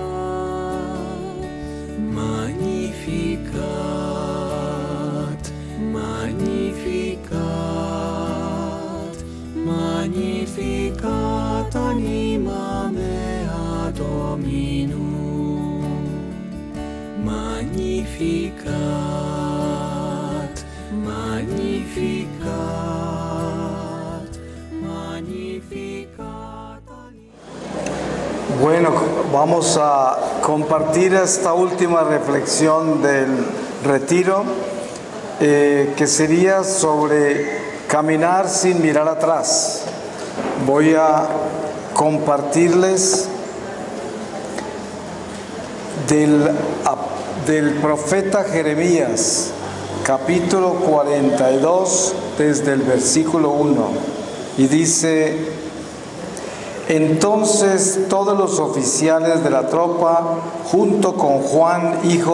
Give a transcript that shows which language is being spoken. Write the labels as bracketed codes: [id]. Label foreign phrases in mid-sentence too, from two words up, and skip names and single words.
[la] Magnificat, magnificat, magnificat anima mea Dominum. Magnificat, magnificat, magnificat. [es] Bueno, vamos a compartir esta última reflexión del retiro, que sería sobre caminar sin mirar atrás. Voy a compartirles del profeta Jeremías, capítulo 42, desde el versículo 1, y dice: Entonces todos los oficiales de la tropa, junto con Juan, hijo